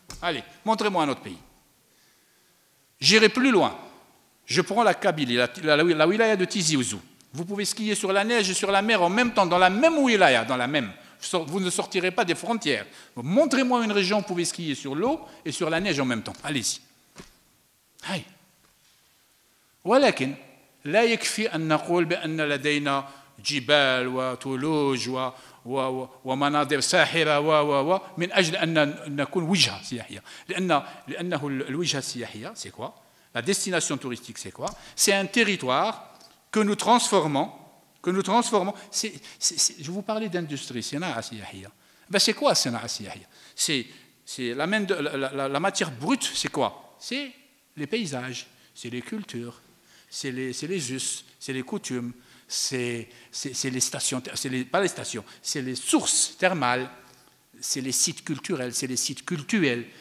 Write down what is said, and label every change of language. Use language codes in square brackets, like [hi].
[fr] Allez, montrez-moi un autre pays. J'irai plus loin. Je prends la Kabylie, la wilaya de Tizi Ouzou. Vous pouvez skier sur la neige et sur la mer en même temps, dans la même wilaya, dans la même. Vous ne sortirez pas des frontières. Montrez-moi une région où vous pouvez skier sur l'eau et sur la neige en même temps. Allez-y. [ar] هاي. ولكن لا يكفي أن نقول بأن لدينا جبال وثلوج ومناظر ساحرة من أجل أن نكون وجهة سياحية. لأنه الوجهة السياحية, [fr] c'est quoi? La destination touristique, c'est quoi? C'est un territoire que nous transformons. Je vous parlais d'industrie, c'est quoi [ar] Sina'a Siyahiya? [fr] C'est la matière brute, c'est quoi? C'est les paysages, c'est les cultures, c'est les us, c'est les coutumes, c'est les stations, pas les stations, c'est les sources thermales, c'est les sites culturels, c'est les sites cultuels.